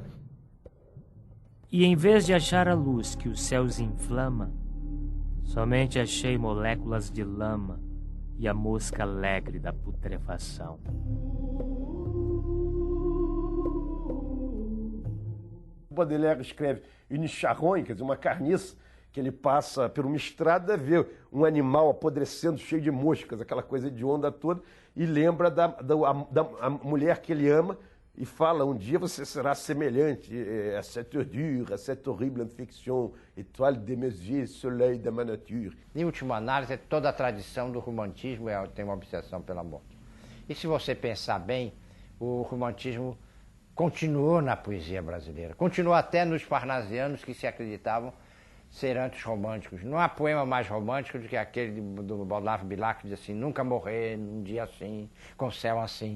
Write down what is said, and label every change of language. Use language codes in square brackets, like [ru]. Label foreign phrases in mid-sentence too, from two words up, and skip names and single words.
[pt] E em vez de achar a luz que os céus inflama, somente achei moléculas de lama e a mosca alegre da putrefação. Baudelaire escreve une charogne, quer dizer, uma carniça, que ele passa por uma estrada, vê um animal apodrecendo, cheio de moscas, aquela coisa de onda toda, e lembra da mulher que ele ama, e fala, um dia você será semelhante a [fr] cette ordure, a cette horrible infection, étoile de mes yeux, soleil de ma nature. [pt] Em última análise, toda a tradição do romantismo tem uma obsessão pela morte. E se você pensar bem, o romantismo continuou na poesia brasileira, continuou até nos parnasianos que se acreditavam ser antirromânticos. Não há poema mais romântico do que aquele do Olavo Bilac, que diz assim, nunca morrer num dia assim, com céu assim.